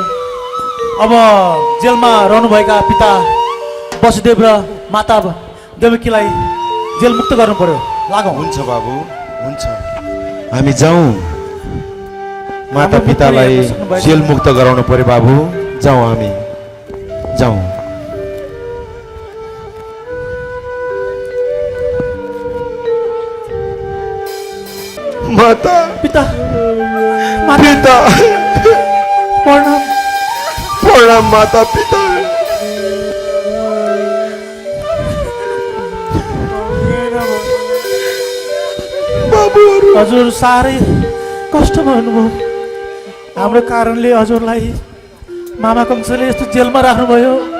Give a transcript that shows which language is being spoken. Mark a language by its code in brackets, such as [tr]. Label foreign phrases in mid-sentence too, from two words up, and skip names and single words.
[ne] अब जेलमा रहनुभएका पिता वसुदेव र माता देवकीलाई जेल मुक्त गर्नु पर्यो। लागौँ। हुन्छ बाबु, हुन्छ। हामी जाउँ, माता पितालाई जेल मुक्त गराउनु पर्यो बाबु। जाउँ, हामी जाउँ। माता पिता पिता प्रणाम। प्रणाम माता पिता। बाबुहरू हजुर साह्रै कष्ट भन्नुभयो। हाम्रो कारणले हजुरलाई मामा कंसले यस्तो जेलमा राख्नुभयो।